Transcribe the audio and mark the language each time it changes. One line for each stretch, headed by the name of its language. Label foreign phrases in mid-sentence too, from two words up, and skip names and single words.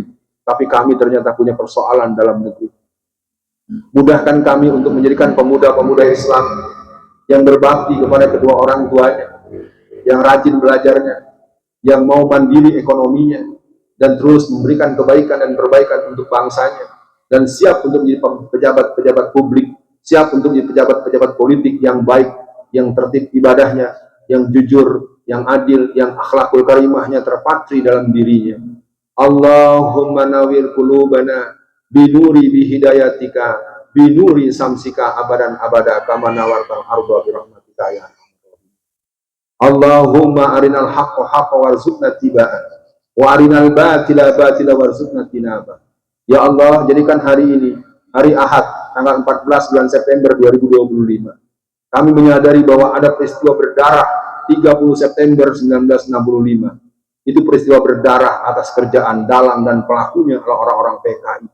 Indonesian: Tapi kami ternyata punya persoalan dalam negeri. Mudahkan kami untuk menjadikan pemuda-pemuda Islam yang berbakti kepada kedua orang tuanya, yang rajin belajarnya, yang mau mandiri ekonominya, dan terus memberikan kebaikan dan perbaikan untuk bangsanya, dan siap untuk menjadi pejabat-pejabat publik, siap untuk menjadi pejabat-pejabat politik yang baik, yang tertib ibadahnya, yang jujur, yang adil, yang akhlakul karimahnya terpatri dalam dirinya.
Arabic: اللهم نور قلوبنا بنور بهدايتك بنور شمسك أبدا أبدا كما نورت الأرض برحمتك يا اللهم أرنا الحق حقا وارزقنا اتباعه وأرنا الباطل باطلا وارزقنا اجتنابه.
Indonesian: Ya Allah, jadikan hari ini hari Ahad tanggal 14 bulan September 2025. Kami menyadari bahwa ada peristiwa berdarah 30 September 1965. Itu peristiwa berdarah atas kerjaan dalang dan pelakunya adalah orang-orang PKI.